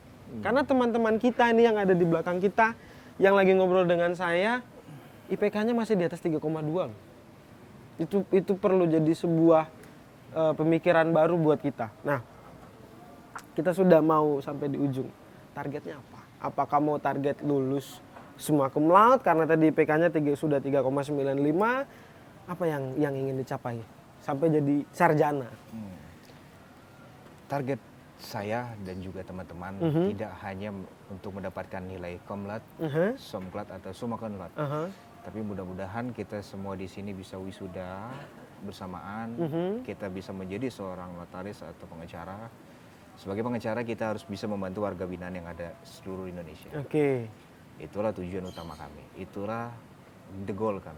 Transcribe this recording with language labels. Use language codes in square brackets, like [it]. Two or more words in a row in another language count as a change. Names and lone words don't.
[id] Karena teman-teman kita ini yang ada di belakang kita yang lagi ngobrol dengan saya, IPK-nya masih di atas 3,2 loh. Itu perlu jadi sebuah pemikiran baru buat kita. Nah, kita sudah mau sampai di ujung. Targetnya apa? Apakah mau target lulus semua [la] cum laude [id] karena tadi IPK-nya sudah 3,95? Apa yang ingin dicapai sampai jadi sarjana? Target saya dan juga teman-teman tidak hanya untuk mendapatkan nilai [la] cum laude, sum laude [id] atau [la] summa cum laude. [id] Tapi mudah-mudahan kita semua di sini bisa wisuda bersamaan, kita bisa menjadi seorang notaris atau pengacara. Sebagai pengacara kita harus bisa membantu warga binaan yang ada seluruh Indonesia. Oke. Itulah tujuan utama kami. Itulah [en] the goal [id] kami.